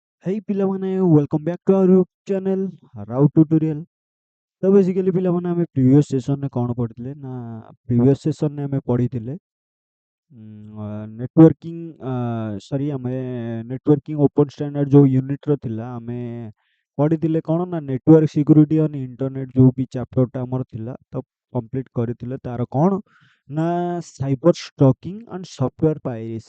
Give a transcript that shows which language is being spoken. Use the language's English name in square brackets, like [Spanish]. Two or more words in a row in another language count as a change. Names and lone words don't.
[English] Hey ପିଲାମାନେ welcome back to our YouTube channel How tutorial। [Odia] तो बेसिकली ପିଲାମାନେ ଆମେ [English] previous sessionରେ [Odia] କ'ଣ ପଢ଼ିଥିଲେ ନା [English] previous sessionରେ [Odia] ଆମେ ପଢ଼ିଥିଲେ [English] networking sorry [Odia] ଆମେ [English] networking open standard [Odia] ଯେଉଁ ୟୁନିଟ୍ର ଥିଲା ଆମେ ପଢ଼ିଥିଲେ କ'ଣ ନା [English] network security on internet [Odia] ଯେଉଁ ବି ଚାପ୍ଟରଟା ଆମର ଥିଲା ତ କମ୍ପ୍ଲିଟ୍ କରିଥିଲେ ତାର କ'ଣ ନା [English] cyber stalking and software piracy.